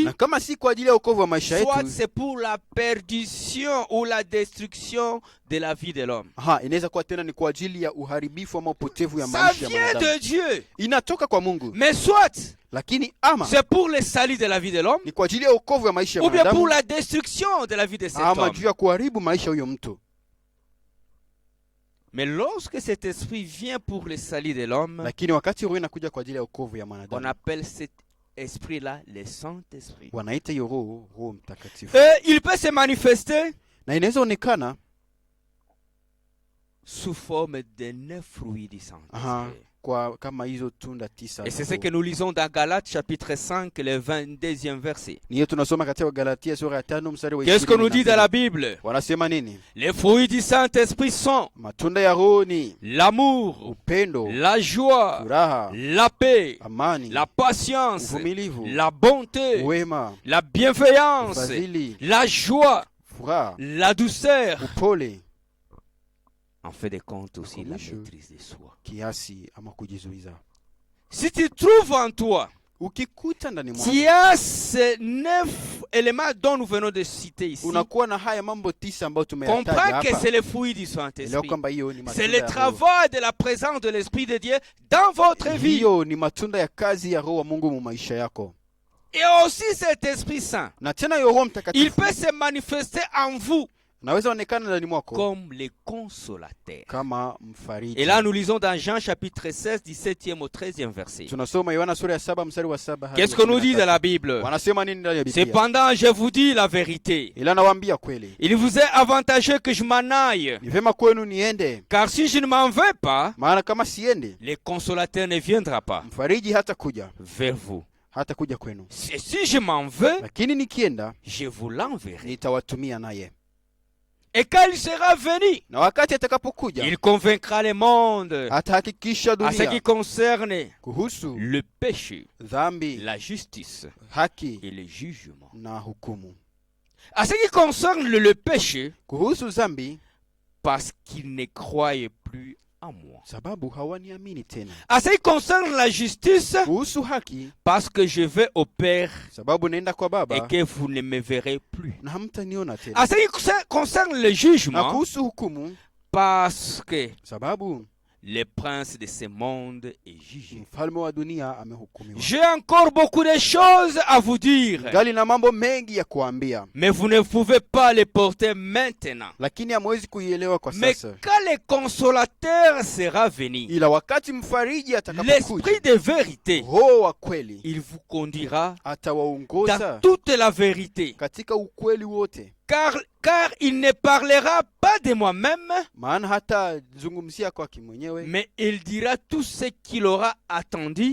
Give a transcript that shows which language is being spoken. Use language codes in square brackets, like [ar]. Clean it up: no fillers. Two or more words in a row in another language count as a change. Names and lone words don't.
[sw] na kama si kwa ajili ya wokovu wa maisha [fr] soit [sw] yetu, [fr] c'est pour la perdition ou la destruction de la vie de l'homme. [sw] inaweza kuwa tena ni kwa ajili ya uharibifu ama upotevu ya [fr] Ça [sw] maisha ya [fr] vient [sw] mwanadamu. [fr] de Dieu. [sw] Inatoka kwa Mungu, [fr] Mais soit [sw] lakini ama [fr] c'est pour le salut de la vie de l'homme, [sw] ni kwa ajili ya wokovu wa maisha ya [fr] ou bien pour [sw] mwanadamu, [fr] la destruction de la vie de cet [sw] ama [fr] homme. [sw] juu ya kuharibu maisha huyo mtu. [fr] Mais lorsque cet esprit vient pour le salut de l'homme, [sw] Lakini wakati roho inakuja kwa ajili ya wokovu ya [fr] on [sw] mwanadamu, [fr] appelle cet esprit-là le Saint-Esprit. [sw] wanaita hiyo roho mtakatifu, [fr] Et il peut se manifester [sw] na inaweza onekana [fr] sous forme de 9 fruits du Saint-Esprit. [sw] kwa kama hizo tunda tisa. [fr] Et c'est ce que nous lisons dans Galates chapitre 5, le 22e verset. [sw] Niyo tunasoma katika Galatia sura ya 5 mstari wa 20. [fr] Qu'est-ce qu'on nous dit dans la Bible? [sw] Wanasema nini? [fr] Les fruits du Saint-Esprit sont [sw] Matunda ya Roho ni [fr] l'amour, [sw] upendo, [fr] la joie, [sw] furaha, [fr] la paix, [sw] amani, [fr] la patience, [sw] uvumilivu, [fr] la bonté, [sw] wema, [fr] la bienveillance, [sw] fadhili, [fr] la joie, [sw] furaha, [fr] la douceur. [sw] upole, [fr] En fait des comptes aussi la [sw] Mwisho. [fr] maîtrise de soi. [sw] kiasi ama kujizuiza. [fr] Si tu trouves en toi, [sw] Ukikuta ndani mwako [fr] tu as ces 9 éléments dont nous venons de citer ici, [sw] unakuwa na haya mambo 9 ambayo tumeyataja [fr] comprends que [sw] hapa. [fr] c'est le fruit du [sw] Elewa [fr] Saint-Esprit. [sw] kwamba hiyo ni [fr] C'est [sw] matunda [fr] le [sw] ya Roho. [fr] travail de la présence de l'Esprit de Dieu dans votre vie. [sw] Hiyo ni matunda ya kazi ya Roho wa Mungu mu maisha yako. [fr] Et aussi cet Esprit Saint, [sw] Na tena hiyo Roho [fr] il [sw] Mtakatifu [fr] peut se manifester en vous [sw] naweza onekana ndani mwako [fr] comme le consolateur. [sw] kama mfariji. [fr] Et là, nous lisons dans Jean chapitre 16, 17e au 13e verset. [sw] Tunasoma Yohana sura ya 7 mstari wa 7 hadi [fr] Qu'est-ce qu'on nous dit [sw] 13. [fr] dans la Bible? [sw] Wanasema nini ndani ya Biblia? [fr] Cependant, je vous dis la vérité. [sw] Ila nawaambia kweli. [fr] Il vous est avantageux que je m'en aille. [sw] Ni vema kwenu niende. [fr] Car si je ne m'en vais pas, [sw] Maana kama siende, [fr] le consolateur ne viendra pas [sw] mfariji hata kuja, [fr] vers vous. [sw] hata kuja kwenu. [fr] Et si je m'en vais, [sw] Lakini nikienda, [fr] je vous l'enverrai. [sw] nitawatumia naye. [fr] Et quand il sera venu, [sw] Na wakati atakapokuja, [fr] il convaincra le monde [sw] atahakikisha [fr] à ce qui [sw] dunia [fr] concerne [sw] kuhusu [fr] le péché, [sw] dhambi, [fr] la justice [sw] haki [fr] et le jugement. [sw] na hukumu. [fr] À ce qui concerne le péché, [sw] Kuhusu dhambi, [fr] parce qu'ils ne croient plus en moi. [sw] sababu hawaniamini tena. [fr] À ce qui concerne la justice, [sw] Kuhusu haki, [fr] parce que je vais au Père [sw] sababu naenda kwa [fr] et [sw] Baba [fr] que vous ne me verrez plus. [sw] na hamtaniona tena. [fr] À ce qui concerne le [sw] Na [fr] jugement, [sw] kuhusu hukumu, [fr] parce que [sw] sababu [fr] le prince de ce monde est jugé. [sw] mfalme wa dunia amehukumiwa. [fr] J'ai encore beaucoup de choses à vous dire, [sw] Gali na mambo mengi ya kuambia, [fr] mais vous ne pouvez pas les porter maintenant. [sw] lakini hamwezi kuielewa kwa [fr] Mais [sw] sasa. [fr] quand le consolateur sera venu, [sw] Ila wakati mfariji atakapokuja, [fr] l'esprit de vérité, [sw] Roho wa kweli [fr] il vous conduira dans [sw] atawaongoza [fr] toute la vérité. [sw] katika ukweli wote. [fr] Car il ne parlera pas de moi-même, [sw] Maana hata zungumzia kwake mwenyewe, [fr] mais il dira tout ce qu'il aura attendu